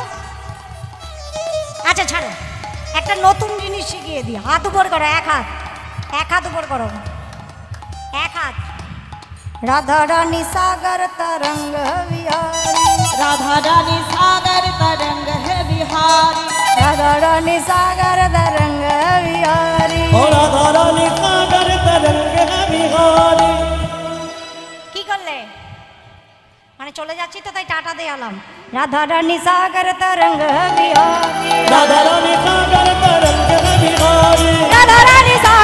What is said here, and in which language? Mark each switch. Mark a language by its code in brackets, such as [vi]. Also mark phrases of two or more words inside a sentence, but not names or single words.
[bn] আচ্ছা ছাড়ো, একটা নতুন জিনিস শিখিয়ে দিই। হাত উপর করো, এক হাত, এক হাত উপর করো, এক হাত। [hi] राधा रानी सागर तरंग बिहारी। राधा रानी सागर तरंग है बिहारी। राधा रानी सागर तरंग बिहारी। ओ राधा रानी सागर तरंग है बिहारी। [bn] কি করলে? মানে চলে যাচ্ছি তো তাই টাটা দিয়ে আলাম। [hi] राधा रानी सागर तरंग बिहारी। राधा रानी सागर तरंग है बिहारी। রাধা রানী